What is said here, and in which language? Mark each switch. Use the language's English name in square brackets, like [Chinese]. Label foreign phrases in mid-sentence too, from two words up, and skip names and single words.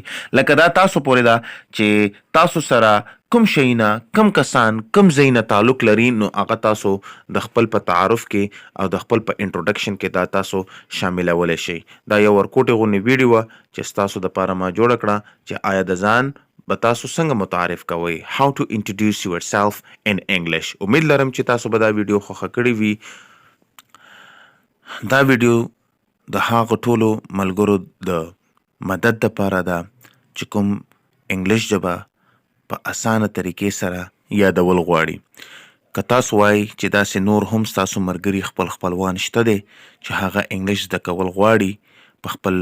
[Pashto] لکه دا تاسو پورې ده چې تاسو سره کوم شیونه، کوم کسان، کوم ځای نه تعلق لري، نو هغه تاسو د خپل په تعارف کې او د خپل په انټروډکشن کې دا تاسو شاملولی شئ. دا یو ورکوټې غونې ویډیو وه چې ستاسو دپاره ما جوړه کړه چې آیا د ځان به تاسو څنګه متعارف کوئ. [English] How to introduce yourself in English. [Pashto] امید لرم چې تاسو به دا ویډیو خوښه کړې وي. دا ویډیو د هغو ټولو ملګرو د مدد دپاره ده چې کوم انګلیش ژبه په اسانه طریقې سره یادول غواړي. که تاسو وایئ چې داسې نور هم ستاسو ملګري خپلوان شته دی چې هغه انګلیش زده کول غواړي په خپل